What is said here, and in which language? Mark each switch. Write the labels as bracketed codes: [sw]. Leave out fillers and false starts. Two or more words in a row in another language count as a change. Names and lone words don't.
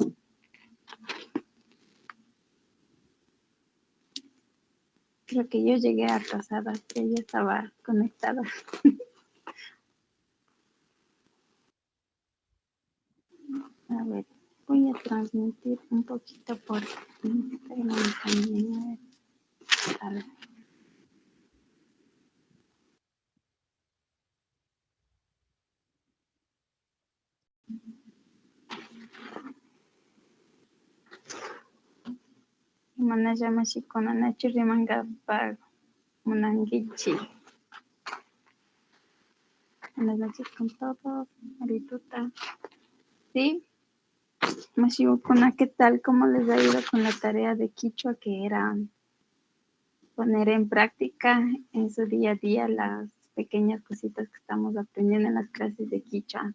[es] Creo que yo llegué atrasada, que ya estaba conectada. A ver, voy a transmitir un poquito por Instagram también. A ver. [qu] Manaya shikona nachu rimanga pa munangichi. [es] Buenas noches con todos. Marituta. ¿Sí? Mashikona, ¿qué tal? ¿Cómo les ha ido con la tarea de Quichua, que era poner en práctica en su día a día las pequeñas cositas que estamos aprendiendo en las clases de Quichua?